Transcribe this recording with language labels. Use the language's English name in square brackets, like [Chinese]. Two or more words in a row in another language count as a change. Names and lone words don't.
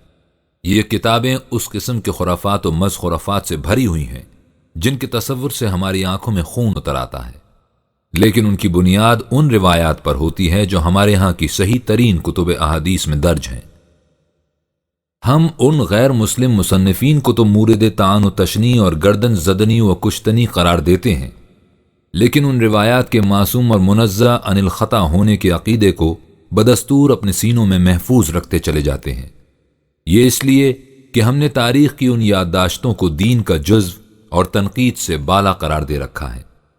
[Urdu] یہ کتابیں اس قسم کے خرافات و مز خرافات سے بھری ہوئی ہیں جن کے تصور سے ہماری آنکھوں میں خون اتر آتا ہے، لیکن ان کی بنیاد ان روایات پر ہوتی ہے جو ہمارے ہاں کی صحیح ترین کتب احادیث میں درج ہیں۔ ہم ان غیر مسلم مصنفین کو تو مورد طعن و تشنیع اور گردن زدنی و کشتنی قرار دیتے ہیں، لیکن ان روایات کے معصوم اور منزہ عن الخطا ہونے کے عقیدے کو بدستور اپنے سینوں میں محفوظ رکھتے چلے جاتے ہیں۔ یہ اس لیے کہ ہم نے تاریخ کی ان یادداشتوں کو دین کا جزو اور تنقید سے بالا قرار دے رکھا ہے۔